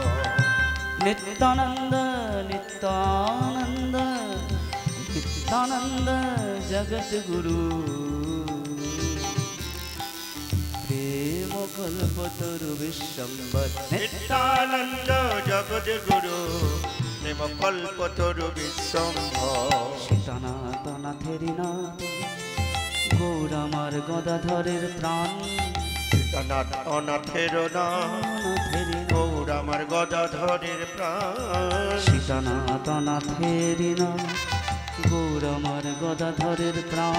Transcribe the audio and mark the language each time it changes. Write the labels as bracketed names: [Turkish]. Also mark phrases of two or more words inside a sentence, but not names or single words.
[Sanskrit] नित्यानंद नित्यानंद नित्यानंद जगत गुरु प्रेम कल्पतरु विश्वंभर नित्यानंद जगद्गुरु प्रेम कल्पतरु विश्वंभर [Bangla] সীতানাথের নাথ গৌর আমার গদাধরের প্রাণ সীতানাথ অনাথের নাম গৌর আমার গদাধরের প্রাণ সীতানাথের নাথ গৌর আমার গদাধরের প্রাণ